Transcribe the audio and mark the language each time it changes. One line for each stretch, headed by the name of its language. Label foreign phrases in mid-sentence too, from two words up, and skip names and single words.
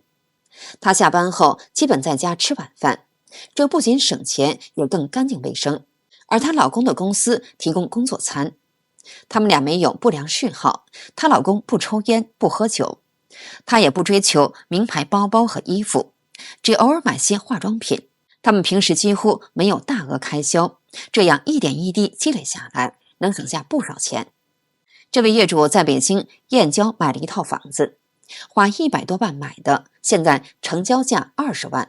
Chinese: 她下班後基本在家吃晚飯，這不僅省錢，也更乾淨衛生。而她老公的公司提供工作餐，他們倆沒有不良嗜好，她老公不抽煙不喝酒，她也不追求名牌包包和衣服，只偶爾買些化妝品。他們平時幾乎沒有大額開銷，這樣一點一滴積累下來，能省下不少錢。這位業主在北京燕郊買了一套房子，花100多萬買的，現在成交價20萬。